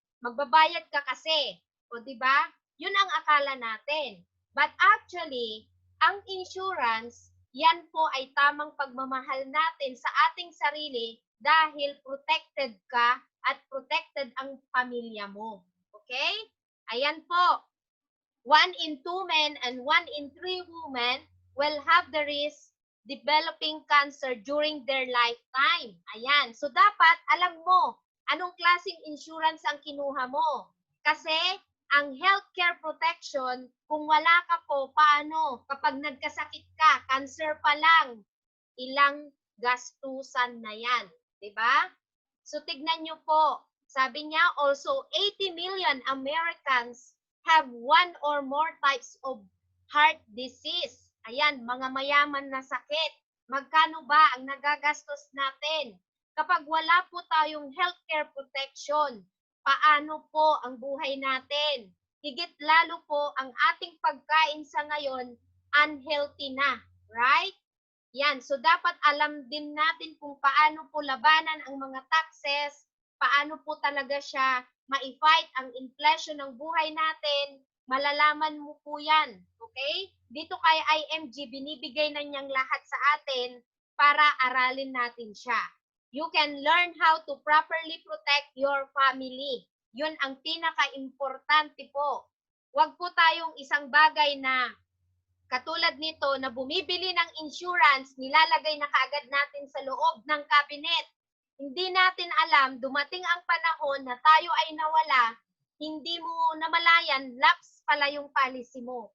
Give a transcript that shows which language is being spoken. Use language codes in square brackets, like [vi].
[tl] Magbabayad ka kasi. O di ba? Yun ang akala natin. [en] But actually, [tl] ang insurance, yan po ay tamang pagmamahal natin sa ating sarili dahil protected ka at protected ang pamilya mo. Okay? Ayan po. [en] 1 in 2 men and 1 in 3 women will have the risk developing cancer during their lifetime. [tl] Ayan. So, dapat alam mo anong klaseng insurance ang kinuha mo. Kasi, ang healthcare protection, kung wala ka po, paano? Kapag nagkasakit ka, cancer pa lang, ilang gastusan na yan. Diba? So, tignan nyo po. Sabi niya, [en] also 80 million Americans have one or more types of heart disease. [tl] Ayan, mga mayaman na sakit. Magkano ba ang nagagastos natin? Kapag wala po tayong healthcare protection, paano po ang buhay natin? Higit lalo po ang ating pagkain sa ngayon, unhealthy na. [en] Right? [tl] Yan. So, dapat alam din natin kung paano po labanan ang mga taxes, paano po talaga siya ma-fight ang inflation ng buhay natin, malalaman mo po yan. Okay? Dito kay IMG, binibigay na niyang lahat sa atin para aralin natin siya. [en] You can learn how to properly protect your family. [tl] Yun ang pinaka-importante po. Huwag po tayong isang bagay na katulad nito na bumibili ng insurance, nilalagay na kaagad natin sa loob ng cabinet. Hindi natin alam, dumating ang panahon na tayo ay nawala, hindi mo namalayan, lapse pala yung policy mo.